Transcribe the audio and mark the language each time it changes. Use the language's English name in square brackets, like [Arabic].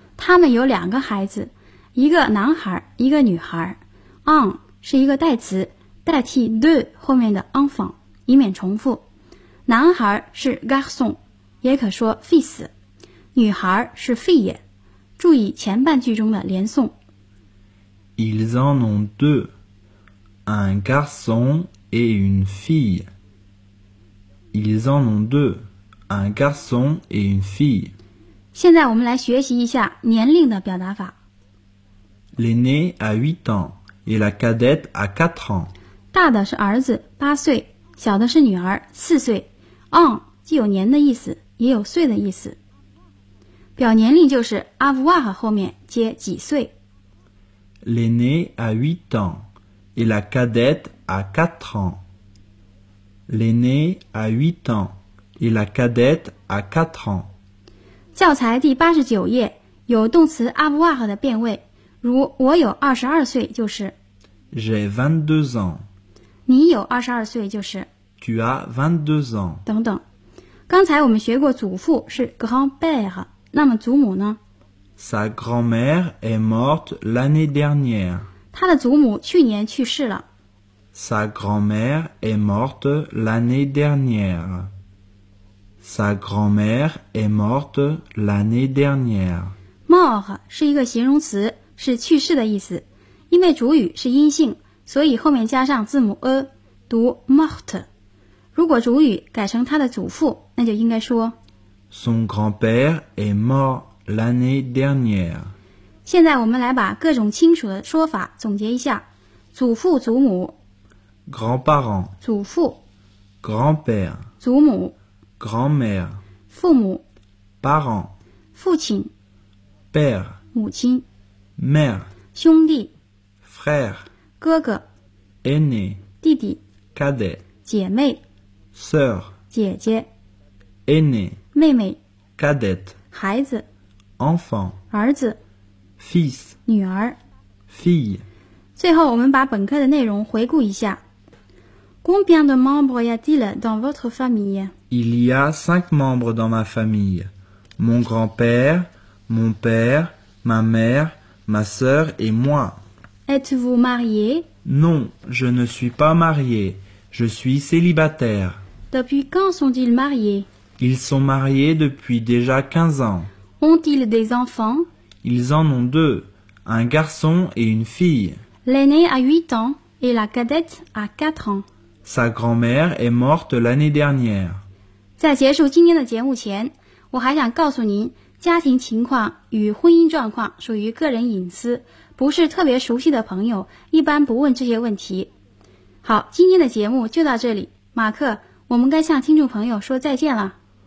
[Chinese] 他们有两个孩子，一个男孩，一个女孩。 On 是一个代词，代替 de 后面的 enfant， 以免重复。男孩是 garçon， 也可说 fils。女孩是 fille。注意前半句中的连诵。 [French] Ils en ont deux, un garçon et une fille. Ils en ont deux. Un garçon et une fille. [Chinese] 现在我们来学习一下年龄的表达法。 [French] L'aîné a 8 ans et la cadette a 4 ans. [Chinese] 大的是儿子8岁，小的是女儿4岁。 On 既有年的意思，也有岁的意思。表年龄就是 avoir 后面接几岁。 [French] L'aîné a 8 ans et la cadette a 4 ans. L'aîné a 8 ans. Et la cadette a 4 ans. [Chinese] 教材第89页有动词 avoir 的变位，如我有22岁就是 [French] J'ai 22 ans. [Chinese] 你有22岁就是。 [French] Tu as 22 ans. [Chinese] 等等。刚才我们学过祖父是 grand-père, 那么祖母呢？ [French] Sa grand-mère est morte l'année dernière. 她的祖母去年去世了。 Sa grand-mère est morte l'année dernière. Sa grand-mère est morte l'année dernière. [Chinese] Mort 是一个形容词，是去世的意思。因为主语是阴性，所以后面加上字母 a, 读 mort。如果主语改成他的祖父，那就应该说 [French] Son grand-père est mort l'année dernière. [Chinese] 现在我们来把各种亲属的说法总结一下。祖父祖母 [French] Grand-parent [Chinese] 祖父 [French] Grand-père [Chinese] 祖母 [French] Grand-mère [Chinese] 父母 [French] Parent [Chinese] 父亲 [French] Père [Chinese] 母亲 [French] Mère [Chinese] 兄弟 [French] Frère [Chinese] 哥哥 [French] Aîné [Chinese] 弟弟 [French] Cadet [Chinese] 姐妹 [French] Sœur, [Chinese] 姐姐 [French] aînée, [Chinese] 妹妹 [French] cadette, [Chinese] 孩子 [French] enfant, [Chinese] 儿子 [French] fils, [Chinese] 女儿 [French] fille. [Chinese] 最后我们把本课的内容回顾一下。 [French] Combien de membres y a-t-il dans votre famille? Il y a 5 membres dans ma famille. Mon grand-père, mon père, ma mère, ma sœur et moi. Êtes-vous marié? Non, je ne suis pas marié. Je suis célibataire. Depuis quand sont-ils mariés? Ils sont mariés depuis déjà 15 ans. Ont-ils des enfants? Ils en ont deux, un garçon et une fille. L'aîné a 8 ans et la cadette a 4 ans. Sa grand-mère est morte l'année dernière. [Chinese] 在结束今天的节目前，我还想告诉您，家庭情况与婚姻状况属于个人隐私，不是特别熟悉的朋友，一般不问这些问题。好，今天的节目就到这里。马克，我们该向听众朋友说再见了。